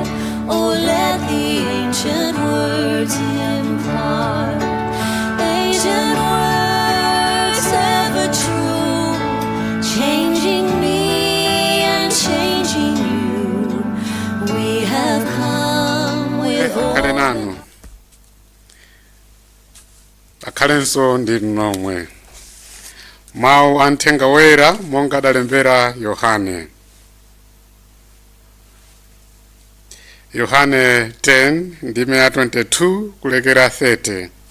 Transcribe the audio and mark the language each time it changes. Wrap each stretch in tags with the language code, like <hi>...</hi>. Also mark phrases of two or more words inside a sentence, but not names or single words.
<en>Oh, let the ancient words impart. Ancient words ever true, changing me and changing you. We have come with</en> <ny>Kale nanu akhalenso ndi nomwe mawu anthenga wera monga adalembera Yohane. Yohane 10 ndime ya 22 kulekera 30.</ny>